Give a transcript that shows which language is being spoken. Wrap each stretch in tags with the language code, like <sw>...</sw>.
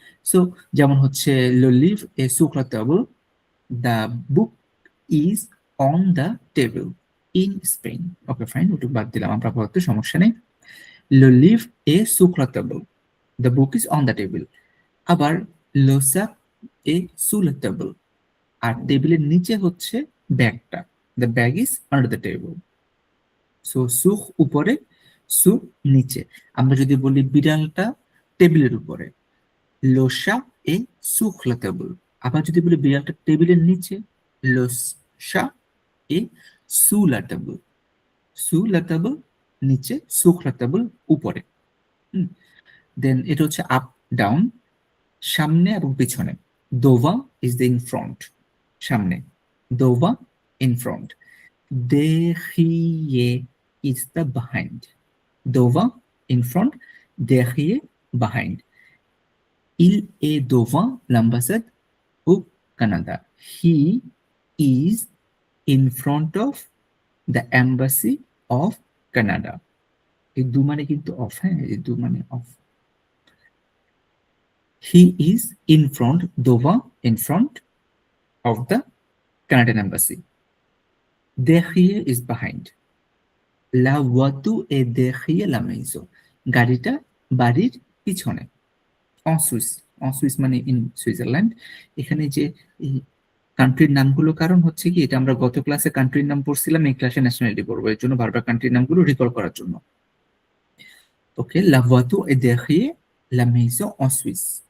<bn>So যেমন হচ্ছে</bn> <fr>le livre est sur la table,</fr> <en>the book is on the table in Spain।</en> <bn>Okay fine, ওটুকু বাদ দিলাম আমরা, পড়তে সমস্যা নেই।</bn> <fr>le livre est sur la table,</fr> <en>the book is on the table।</en> <fr>আবার le sac est sous la table,</fr> <bn>আর টেবিলের নিচে হচ্ছে ব্যাগটা,</bn> <en>the bag is under the table।</en> <bn>So সুখ উপরে, সু নিচে। আমরা যদি বলি বিড়ালটা টেবিলের উপরে,</bn> <fr>le chat est sur la table।</fr> <bn>আবার যদি বলি বিড়ালটা টেবিলের নিচে,</bn> <fr>le chat est sous la table। sous la table</fr> <bn>নিচে,</bn> <fr>sur la table</fr> <bn>উপরে। দেন এটা হচ্ছে আপ ডাউন। সামনে এবং পিছনে। Dova is the in front, সামনে।</bn> <en>দোভা in front. Derrière is the behind. Devant in front, derrière behind.</en> <fr>Il est devant l'ambassade au Canada.</fr> <en>He is in front of the embassy of Canada.</en> <bn>এই দু মানে কিন্তু of, হ্যাঁ, এই দু মানে of.</bn> <en>He is in front, devant, in front of the Canadian embassy. Derrière is behind.</en> <fr>La voiture est derrière la maison.</fr> <bn>গাড়িটা বাড়ির পিছনে।</bn> <fr>En Suisse, en Suisse মানে ইন সুইজারল্যান্ড।</fr> <bn>এখানে যে কান্ট্রির নামগুলো, কারণ হচ্ছে কি, এটা আমরা গত ক্লাসে কান্ট্রির নাম পড়ছিলাম, এই ক্লাসে ন্যাশনালিটি পড়বো, এর জন্য বারবার কান্ট্রির নামগুলো রিকল করার জন্য।</bn> <fr>ওকে, la voiture est derrière la maison en Suisse.</fr>